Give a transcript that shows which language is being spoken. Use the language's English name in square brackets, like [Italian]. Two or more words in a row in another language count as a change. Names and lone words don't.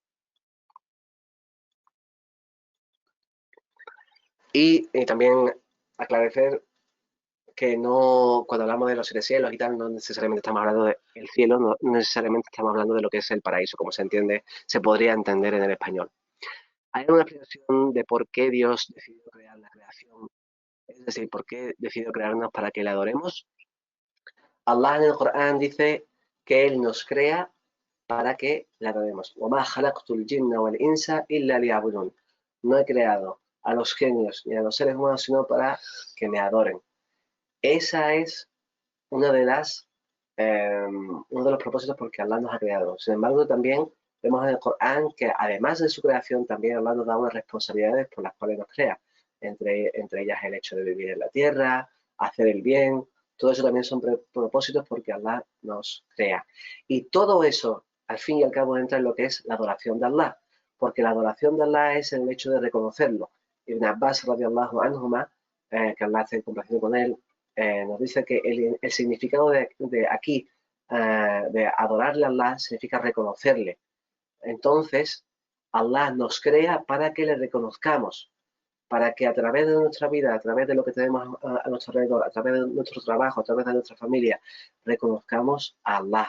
[Spanish] Y también aclarecer que no, cuando hablamos de los siete cielos y tal, no necesariamente estamos hablando del cielo, no necesariamente estamos hablando de lo que es el paraíso, como se entiende, se podría entender en el español. Hay una explicación de por qué Dios decidió crear la creación, es decir, por qué decidió crearnos para que le adoremos. Allah en el Corán dice que Él nos crea para que le adoremos. [Arabic] وَمَا خَلَقْتُ الْجِنَّ وَالْإِنسَ إِلَّا لِيَعْبُدُونِ. [Spanish] No he creado a los genios ni a los seres humanos sino para que me adoren. Esa es una de las, uno de los propósitos por que Allah nos ha creado. Sin embargo, también vemos en el Corán que además de su creación, también Allah nos da unas responsabilidades por las cuales nos crea. Entre ellas el hecho de vivir en la tierra, hacer el bien, todo eso también son propósitos porque Allah nos crea. Y todo eso, al fin y al cabo, entra en lo que es la adoración de Allah, porque la adoración de Allah es el hecho de reconocerlo. [Arabic] Ibn Abbas, رضي الله عنهما, [Spanish] que Allah esté complacido con él, nos dice que el significado de aquí, de adorarle a Allah, significa reconocerle. Entonces, Allah nos crea para que le reconozcamos, para que a través de nuestra vida, a través de lo que tenemos a nuestro alrededor, a través de nuestro trabajo, a través de nuestra familia, reconozcamos a Allah.